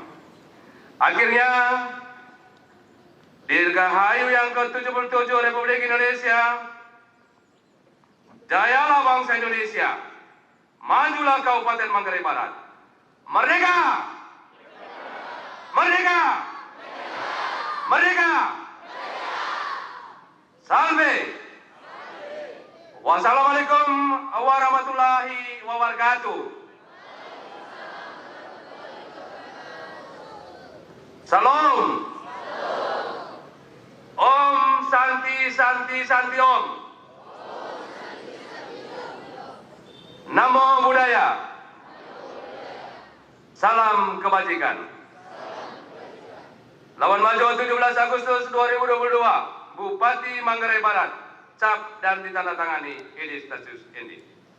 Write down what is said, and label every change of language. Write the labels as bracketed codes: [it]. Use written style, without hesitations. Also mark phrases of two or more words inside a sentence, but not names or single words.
[id] Akhirnya, Dirgahayu yang ke-77 Republik Indonesia, jayalah bangsa Indonesia, majulah Kabupaten Manggarai Barat. Merdeka! Merdeka! Merdeka! Salve! [ar] والسلام عليكم ورحمة الله وبركاته. [id] Salam. [sa] ॐ शान्ति शान्ति शान्ति ॐ. [pi] Namo Buddhaya. [id] Salam kebajikan. Lawan Maju 17 Agustus 2022, Bupati Manggarai Barat, cap dan ditandatangani Edi Stasius Endi.